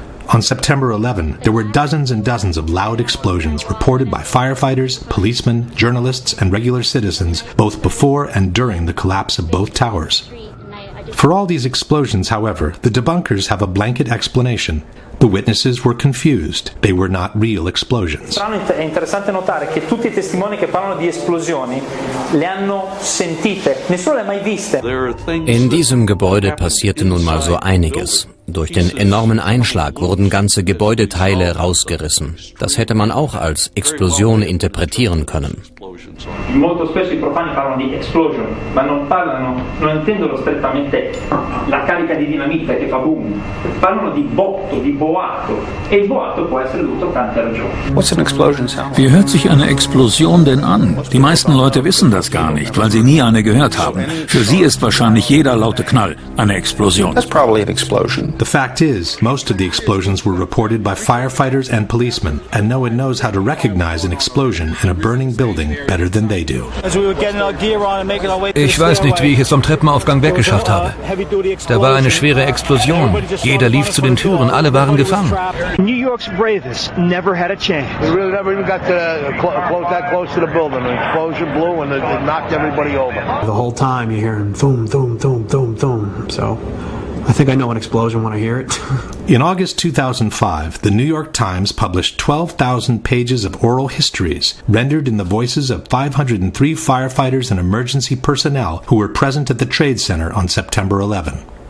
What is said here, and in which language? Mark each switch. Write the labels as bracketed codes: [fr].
[en] On September 11, there were dozens and dozens of loud explosions reported by firefighters, policemen, journalists, and regular citizens, both before and during the collapse of both towers. For all these explosions, however, the debunkers have a blanket explanation. The witnesses were confused. They were not real explosions. [it] È interessante notare che tutti i testimoni che parlano di esplosioni le hanno sentite, nessuno le ha mai viste. [de] In diesem Gebäude passierte nun mal so einiges. Durch den enormen Einschlag wurden ganze Gebäudeteile rausgerissen. Das hätte man auch als Explosion interpretieren können. [it] Molto spesso i profani parlano di explosion, ma non intendono strettamente la carica di dinamite che fa boom. Parlano di botto, di boato, e il boato può essere dovuto a tante ragioni. [en] What's an explosion sound? [de] Wie hört sich eine Explosion denn an? Die meisten Leute wissen das gar nicht, weil sie nie eine gehört haben. Für sie ist wahrscheinlich jeder laute Knall eine Explosion. [en] That's probably an explosion. The fact is, most of the explosions were reported by firefighters and policemen, and no one knows how to recognize an explosion in a burning building better than they do. [de] Ich weiß nicht, wie ich es vom Treppenaufgang weggeschafft habe. Da war eine schwere Explosion. Jeder lief zu den Türen, alle waren gefangen. [en] New York's bravest never had a chance. We really never even got that close to the building. An explosion blew and it knocked everybody over. The whole time you're hearing boom, boom, boom, boom, boom. So I think I know an explosion when I hear it. In August 2005, the New York Times published 12,000 pages of oral histories rendered in the voices of 503 firefighters and emergency personnel who were present at the Trade Center on September 11.